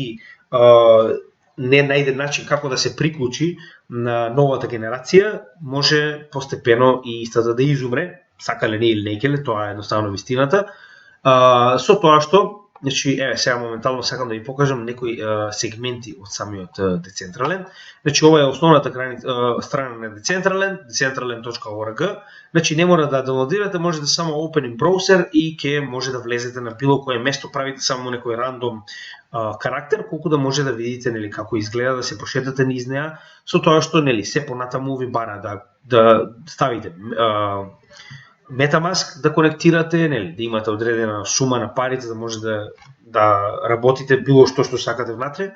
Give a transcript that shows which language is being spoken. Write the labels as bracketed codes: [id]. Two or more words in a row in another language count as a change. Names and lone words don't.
[mk] не најде начин како да се приклучи на новата генерација, може постепено и истата да изумре, сакале не или не, тоа е едноставно вистината. Со тоа што, значи, сега моментално сакам да ви покажам некои сегменти од самиот Decentraland. Значи, ова е основната страна на Decentraland, decentraland.org. Значи, не мора да доwnloadирате, може да само [en] open in browser [mk] и ќе може да влезете на било кое место, правите само некој рандом карактер, колку да може да видите како изгледа, да се прошетате низ неа, со тоа што се понатаму ви бара да ставите MetaMask, да конектирате, да имате одредена сума на пари за да може да работите било што сакате внатре.